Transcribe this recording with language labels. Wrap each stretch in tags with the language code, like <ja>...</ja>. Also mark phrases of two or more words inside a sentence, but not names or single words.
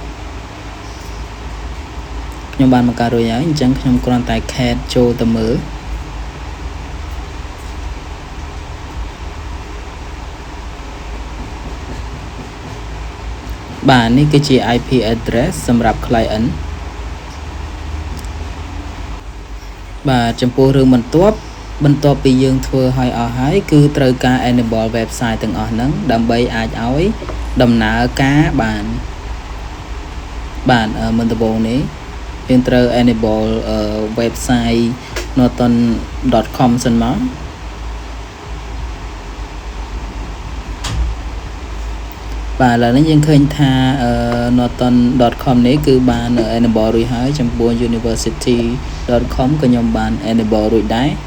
<km>ខ្ញុំបានបង្កើតរួចហើយអញ្ចឹងខ្ញុំគ្រាន់តែ cat ចូលទៅមើលបាទនេះគឺជា</km> <en>IP address</en> <km>សម្រាប់ client បាទចំពោះរឿងបន្ទាប់ពីយើងធ្វើឲ្យអស់ហើយគឺត្រូវការ</km> <en>enable website</en> <km>ទាំងអស់ហ្នឹងដើម្បីអាចឲ្យដំណើរការបាន មុនដំបូងនេះយើងត្រូវ</km> <en>enable website</en> <km>norton.com សិនមកបាទឥឡូវនេះយើងឃើញថា norton.com នេះគឺបាន enable រួចហើយចំពោះ university.com ក៏ខ្ញុំបាន enable រួចដែរ</km>